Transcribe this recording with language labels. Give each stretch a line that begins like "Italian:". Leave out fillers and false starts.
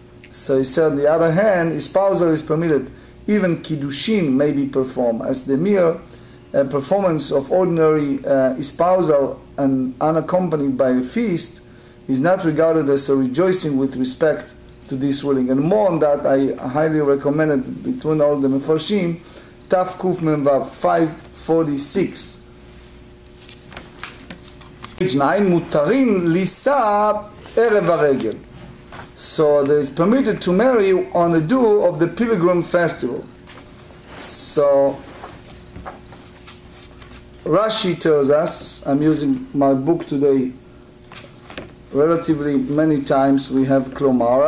English: So he said, on the other hand, espousal is permitted. Even kiddushin may be performed, as the mere performance of ordinary espousal and unaccompanied by a feast is not regarded as a rejoicing with respect to this ruling. And more on that, I highly recommend it between all the Mefarshim, Taf Kuf Mem Vav 546. page 9,
Hebrew: מותרים לישא ערב הרגל.
English: So they is permitted to marry on the due of the pilgrim festival. So Rashi tells us, I'm using my book today relatively many times, we have klomar.